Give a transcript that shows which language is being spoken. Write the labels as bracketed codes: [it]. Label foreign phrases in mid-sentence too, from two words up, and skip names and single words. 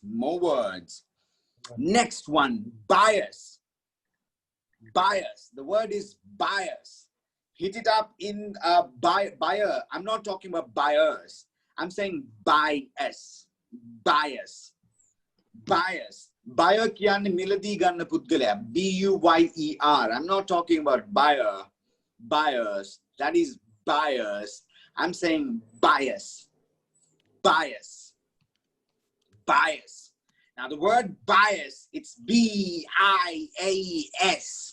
[en] More words. Next one, bias. Bias. The word is bias. Hit it up in buyer. I'm not talking about buyers. I'm saying bias. Bias. Bias. [si] Buyer කියන්නේ මිලදී ගන්න පුද්ගලයා. [en] B-U-Y-E-R. I'm not talking about buyer. Buyers. That is bias. I'm saying bias. Bias. Bias. Now the word bias, it's B-I-A-S.